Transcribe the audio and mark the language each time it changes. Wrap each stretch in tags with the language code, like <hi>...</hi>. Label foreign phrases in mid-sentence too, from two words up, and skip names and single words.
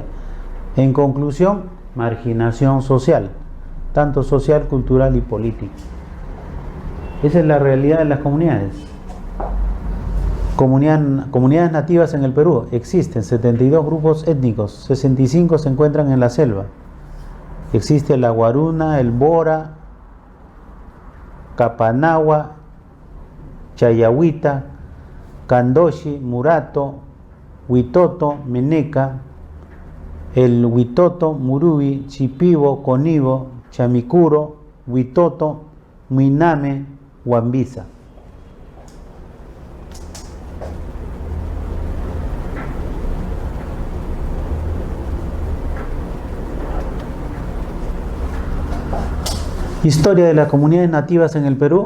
<es>En conclusión, marginación social, tanto social, cultural y política. Esa es la realidad de las comunidades. Comunidades nativas en el Perú existen 72 grupos étnicos, 65 se encuentran en la selva. Existe la Guaruna, el Bora, Capanagua, Chayahuita, Candoshi, Murato, Huitoto, Meneca, el Huitoto, Murubi, Chipibo, Conibo, Chamicuro, Huitoto, Muiname, Huambiza. Historia de las comunidades nativas en el Perú.</es>